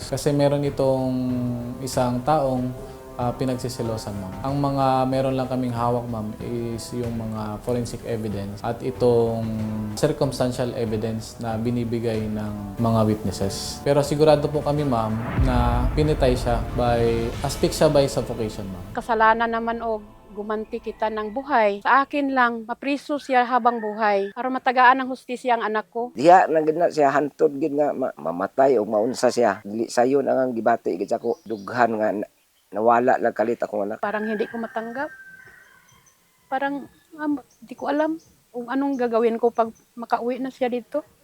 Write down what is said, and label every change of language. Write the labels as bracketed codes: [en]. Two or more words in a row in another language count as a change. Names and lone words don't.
[tl] Kasi meron itong isang taong pinagsisilosan, ma'am. Ang mga meron lang kaming hawak, ma'am, is yung mga [en] forensic evidence [tl] at itong [en] circumstantial evidence [tl] na binibigay ng mga witnesses. Pero sigurado po kami, ma'am, na pinitay siya by, [en] asphyxia by suffocation, [tl] ma'am. Kasalanan naman og gumanti kita ng buhay. Sa akin lang, mapriso siya habang buhay para matagaan ng hustisya ang anak ko. [hil] Diya na gid na siya hantod gid nga mamatay o maunsa siya. Dili sayo na ang gibati gid ako dughan nga nawala lang kalit akong anak. [tl] Parang hindi ko matanggap. Parang hindi ko alam kung anong gagawin ko pag makauwi na siya dito.